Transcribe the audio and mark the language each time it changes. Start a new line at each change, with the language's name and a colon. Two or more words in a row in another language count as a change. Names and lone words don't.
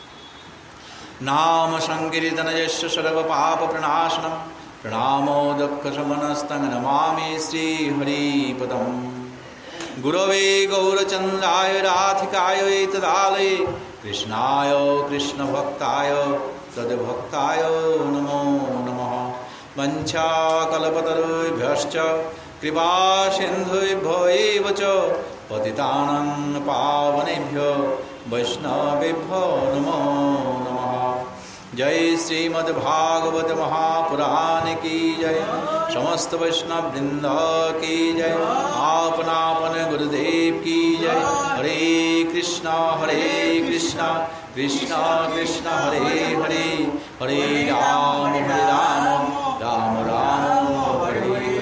Sanskrit: নাম সংকীর্তনযস্য সর্ব পাপ প্রণাশনম প্রণামো দুঃখ শমনস্তং নমামি শ্রী হরিপদম। গুরবে গৌরচন্দ্রায় রাধিকায় তদালয়ে কৃষ্ণায় কৃষ্ণভক্তায় তদ্ভক্তায় নমো নমঃ। বঞ্ছাকল্পতরুভ্যশ্চ কৃপা সিন্ধুভ্যো এব চ पतितानां पावनेभ्यो वैष्णवेभ्यो नमो नमः।
Hindi: जय श्रीमद्भागवत महापुराण की जय, समस्त वैष्णव वृंद की जय, आपन आपन गुरुदेव की जय।
Sanskrit: हरे कृष्णा कृष्णा कृष्णा हरे हरे, हरे राम राम राम हरे हरे।